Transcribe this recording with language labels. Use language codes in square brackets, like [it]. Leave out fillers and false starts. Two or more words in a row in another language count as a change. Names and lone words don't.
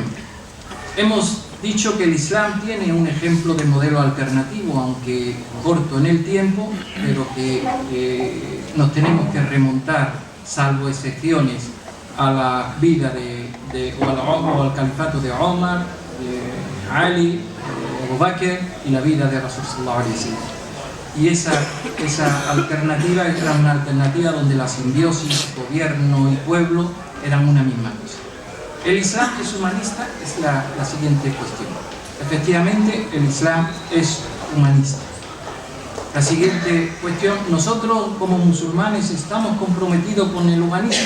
[es] Hemos dicho que el Islam tiene un ejemplo de modelo alternativo, aunque corto en el tiempo, pero que nos tenemos que remontar, salvo excepciones, a la vida o al califato de Omar, de Ali, de Abu Bakr y la vida de [ar] رسول صلى الله عليه وسلم. [es] Y esa alternativa era una alternativa donde la simbiosis, gobierno y pueblo eran una misma cosa. El Islam es humanista, es la siguiente cuestión. Efectivamente, el Islam es humanista. La siguiente cuestión, nosotros como musulmanes estamos comprometidos con el humanismo.